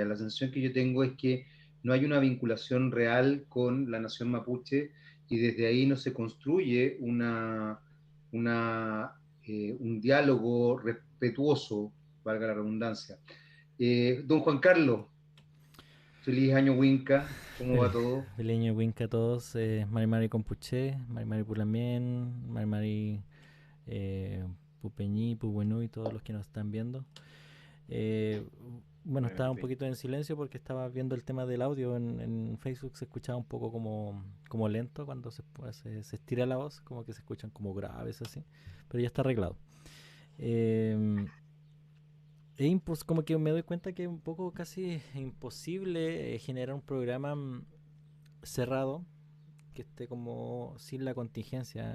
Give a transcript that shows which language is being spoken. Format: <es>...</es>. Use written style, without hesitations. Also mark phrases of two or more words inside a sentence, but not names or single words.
<es>La sensación que yo tengo es que no hay una vinculación real con la nación mapuche y desde ahí no se construye un diálogo respetuoso, valga la redundancia. Don Juan Carlos, feliz año Winca, ¿cómo va todo? Feliz año Winca a todos.</es> <arn>Mari Mari Compuché, Mari Mari Pulamien, Mari Mari Pupeñí, Pubuenú</arn> <es>y todos los que nos están viendo. Bueno, estaba un poquito en silencio porque estaba viendo el tema del audio en Facebook. Se escuchaba un poco como lento cuando se estira la voz, como que se escuchan como graves así, pero ya está arreglado. Como que me doy cuenta que es un poco casi imposible generar un programa cerrado, que esté como sin la contingencia.</es>